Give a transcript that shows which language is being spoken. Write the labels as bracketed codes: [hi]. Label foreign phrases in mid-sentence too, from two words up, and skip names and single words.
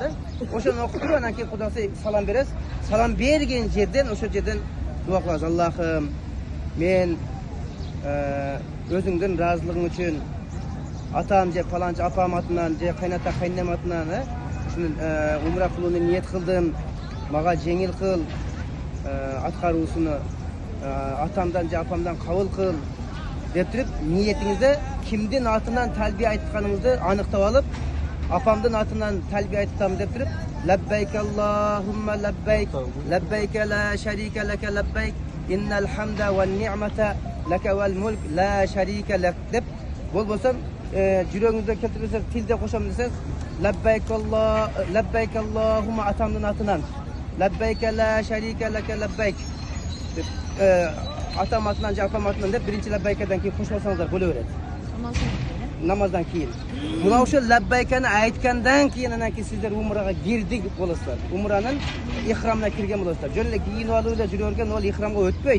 [ky] Ошону окуп туруп, анан кийин Кудайга салам беребиз. Салам берген жерден, ошол жерден дуа кылабыз: "Аллахым, мен өзүңдүн ыраазылыгың үчүн атам же паланчы апам атынан же кайната кайненем атынан ушуну умра кылууну ниет кылдым. Мага жеңил кыл, аткаруусуну атамдан же апамдан кабыл кыл" деп туруп, ниетиңизде кимдин атынан талбия айтканыңызды аныктап алып, апамдын атынан талбия айттым деп туруп, [ar] "لبيك اللهم لبيك، لبيك لا شريك لك لبيك، إن الحمد والنعمة لك والملك لا شريك لك" [ky] деп болбосо жүрөгүңүздө келтирсеңиз, тилде кошом десеңиз, [ar] "لبيك اللهم" [ky] атамдын атынан, [ar] "لبيك لا شريك لك لبيك" [ky] деп атам атынан же апам атынан деп биринчи лаббайкадан кийин кошуп алсаңыздар боло берет. Намаздан кийин. Мына ошол лаббайканы айткандан кийин анан кийин сиздер умрага кирдик болосуздар. Умранын ихрамына кирген болосуздар. Жөн эле кийинип алып эле жүрө берген ол ихрамга өтпөйт.